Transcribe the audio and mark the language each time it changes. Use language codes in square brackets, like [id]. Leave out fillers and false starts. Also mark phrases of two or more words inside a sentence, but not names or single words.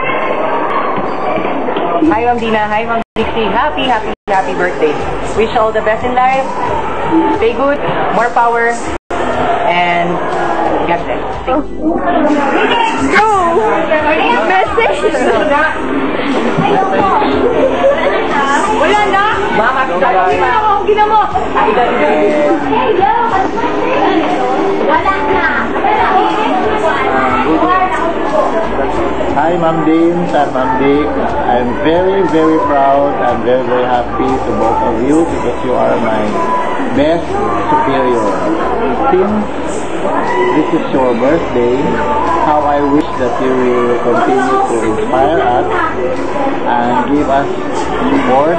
[en] Hi, Ma'am Dina. Hi, Ma'am Dixie. Happy birthday. Wish you all the best in life. Stay good, more power, and God bless. Thank you. Go! Message! [tl] Wala na? Mama, Gina mo! Wala na! [en] Hi, Ma'am Dean and Ma'am Dick. I'm very, very proud and very, very happy to both of you because you are my best superior. Since this is your birthday, how I wish that you will continue to inspire us and give us support.